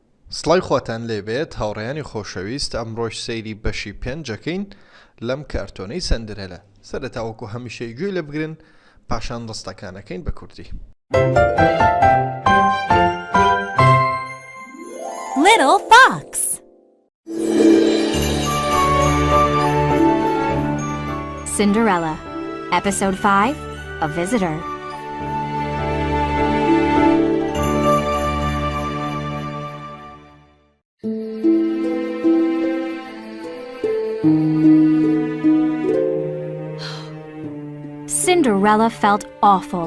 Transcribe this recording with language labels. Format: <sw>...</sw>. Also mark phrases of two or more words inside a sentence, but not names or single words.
<ckb>سڵای خۆتان لێبێت هاوڕێیانی خۆشەویست ئەمڕۆژ سەیری بەشی پێنجەکەین لەم کارتۆنەی سەندرێلە سەرەتا وەکو هەمیشەی گوێ لێ بگرن پاشان ڕستەکانەکەین بە کوردی.</ckb> <en>Little Fox. Cinderella, Episode 5, A Visitor. Cinderella felt awful.</en>